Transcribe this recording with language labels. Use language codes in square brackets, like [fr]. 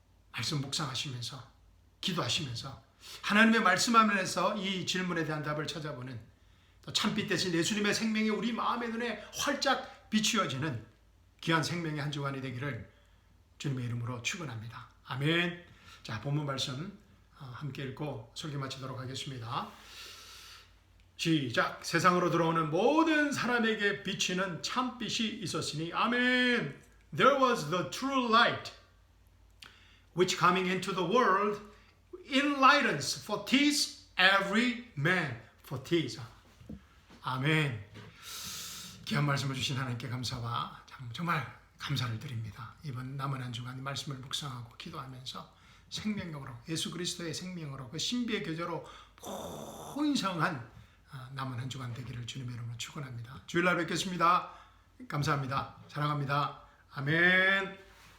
[ko] 말씀 묵상하시면서, 기도하시면서 하나님의 말씀 안에서 이 질문에 대한 답을 찾아보는, 또 참빛 대신 예수님의 생명이 우리 마음의 눈에 활짝 비추어지는 귀한 생명의 한 주간이 되기를 주님의 이름으로 축원합니다. 아멘. 자, 본문 말씀 함께 읽고 설교 마치도록 하겠습니다. 시작. 세상으로 들어오는 모든 사람에게 비치는 참빛이 있었으니, 아멘. [en] There was the true light which coming into the world enlightens for teach every man for teach. [ko] 아멘. 귀한 말씀을 주신 하나님께 감사와 정말 감사를 드립니다. 이번 남은 한 주간 말씀을 묵상하고 기도하면서 생명력으로 예수 그리스도의 생명으로 그 신비의 교제로 풍성한 남은 한 주간 되기를 주님의 이름으로 축원합니다. 주일날 뵙겠습니다. 감사합니다. 사랑합니다. 아멘.